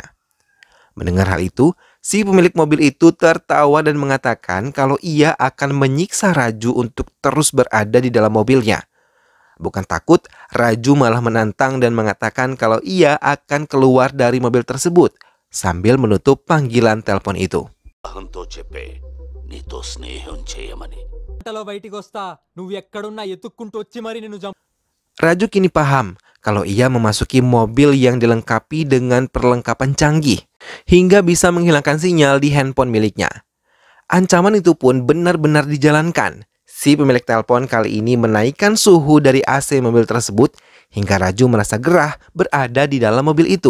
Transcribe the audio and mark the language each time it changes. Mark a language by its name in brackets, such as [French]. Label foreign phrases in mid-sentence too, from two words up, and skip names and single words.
[Indonesian] Mendengar hal itu, si pemilik mobil itu tertawa dan mengatakan kalau ia akan menyiksa Raju untuk terus berada di dalam mobilnya. Bukan takut, Raju malah menantang dan mengatakan kalau ia akan keluar dari mobil tersebut sambil menutup panggilan telepon itu. [Telugu] అహంతో చెప్పే నీతో స్నేహం చేయమని. గంటలో బయటికి వస్తా నువ్వు ఎక్కడున్నా ఎత్తుక్కుంటూ వచ్చి మరి నిన్ను [Indonesian] Raju kini paham kalau ia memasuki mobil yang dilengkapi dengan perlengkapan canggih hingga bisa menghilangkan sinyal di handphone miliknya. Ancaman itu pun benar-benar dijalankan. Si pemilik telepon kali ini menaikkan suhu dari AC mobil tersebut hingga Raju merasa gerah berada di dalam mobil itu.